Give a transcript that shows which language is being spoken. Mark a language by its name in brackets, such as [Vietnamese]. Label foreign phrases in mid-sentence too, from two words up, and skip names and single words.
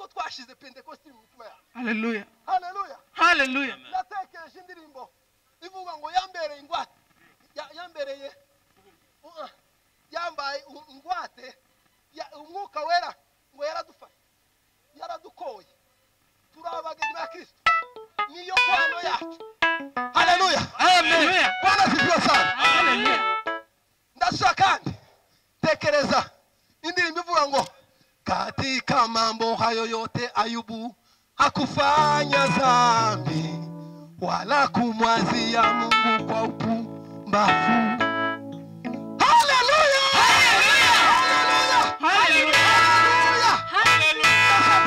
[Kinyarwanda] twashize pentekoste mu mitima yacu. Hallelujah. Haleluya. Hallelujah. Natekereje indirimbo ivuga ngo yambereye ingwate, yambereye yambaye ingwate, umwuka wera ngo yaradufashe, yaradukoye, turabageni ba Kristo, niyo kwano yacu. Haleluya. Hallelujah. [Swahili] Bwana sifiwe sana. [Kinyarwanda] Hallelujah. Ndashaka kandi tekereza indirimbo ivuga ngo [Swahili] katika mambo hayo yote Ayubu hakufanya dhambi wala kumwazia Mungu kwa upumbavu. [Kinyarwanda] Haleluya. Haleluya. Hallelujah. Haleluya.